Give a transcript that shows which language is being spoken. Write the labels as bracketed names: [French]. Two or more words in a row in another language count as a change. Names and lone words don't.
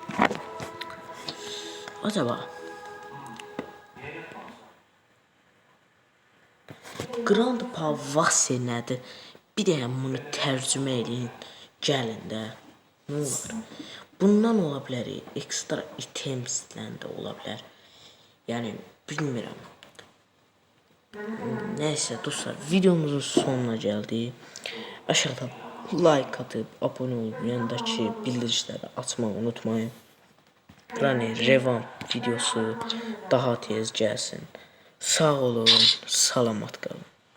[Azerbaijani] Acaba Grandpa Vasse nədir? Bir də bunu tərcümə edin. Gəlin də. Nə olar? Bundan ola bilər, ekstra itemsdən də ola bilər. Yəni bilmirəm. [Turkish] Neyse dostlar, videomuzun sonuna geldik. Aşağıda like atıp abone olup yanındaki bildirişleri açmayı unutmayın. Granny Revamp videosu daha tez gelsin. Sağ olun, salamat kalın.